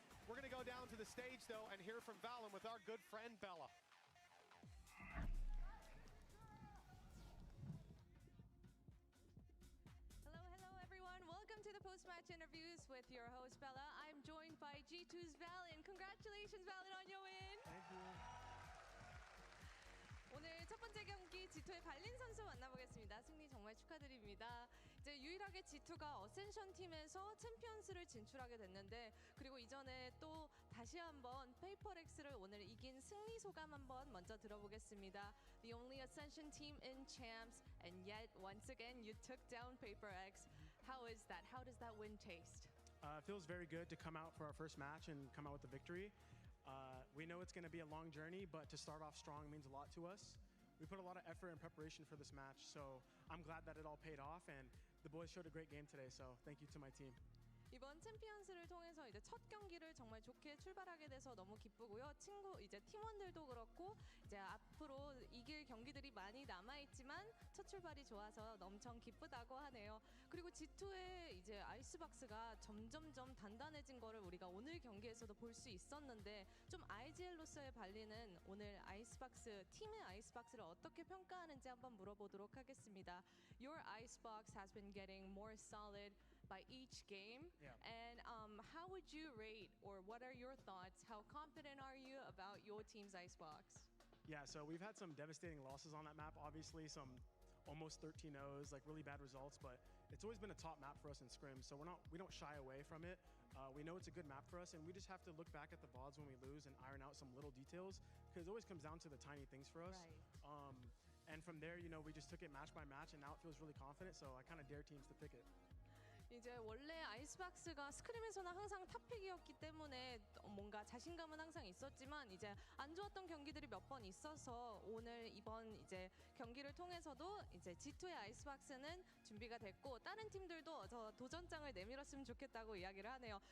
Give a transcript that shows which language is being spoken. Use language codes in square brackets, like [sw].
[en] We're going to go down to the stage, though, and hear from VALORANT with our good friend, Bella. Hello everyone. Welcome to the post-match interviews with your host Bella. I'm joined by G2's VALORANT. Congratulations, VALORANT, on your win. Thank you. [ko] 오늘 첫 번째 경기 G2의 발린 선수 만나보겠습니다. 승리 정말 축하드립니다. 이제 유일하게 G2가 어센션 팀에서 챔피언스를 진출하게 됐는데, 그리고 이전에 또 다시 한번 PRX를 오늘 이긴 승리 소감 한번 먼저 들어보겠습니다. [en] The only Ascension team in champs, and yet once again you took down PRX. How is that? How does that win taste? It feels very good to come out for our first match and come out with the victory. We know it's going to be a long journey, but to start off strong means a lot to us. We put a lot of effort and preparation for this match, so I'm glad that it all paid off, and the boys showed a great game today, so thank you to my team. [ko] 이번 챔피언스를 통해서 이제 첫 경기를 정말 좋게 출발하게 돼서 너무 기쁘고요. 이제 팀원들도 그렇고 이제 앞으로 이길 경기들이 많이 남아 있지만 첫 출발이 좋아서 엄청 기쁘다고 하네요. 그리고 G2의 이제 아이스박스가 점점점 단단해진 거를 우리가 오늘 경기에서도 볼 수 있었는데, 좀 IGL로서의 발리는 오늘 아이스박스 팀의 아이스박스를 어떻게 평가하는지 한번 물어보도록 하겠습니다. [en] Your icebox has been getting more solid by each game. Yeah. And how would you rate, or what are your thoughts? How confident are you about your team's icebox? Yeah, so we've had some devastating losses on that map, obviously some almost 13-0s, like really bad results, but it's always been a top map for us in scrims, so we don't shy away from it. We know it's a good map for us, and we just have to look back at the VODs when we lose and iron out some little details, because it always comes down to the tiny things for us. Right. And from there, you know, we just took it match by match, and now it feels really confident, so I kind of dare teams to pick it. [ko] 이제 원래 아이스박스가 스크림에서는 항상 탑픽이었기 때문에 뭔가 자신감은 항상 있었지만, 이제 안 좋았던 경기들이 몇 번 있어서 오늘 이번 이제 경기를 통해서도 이제 G2의 아이스박스는 준비가 됐고, 다른 팀들도 저 도전장을 내밀었으면 좋겠다고 이야기를 하네요.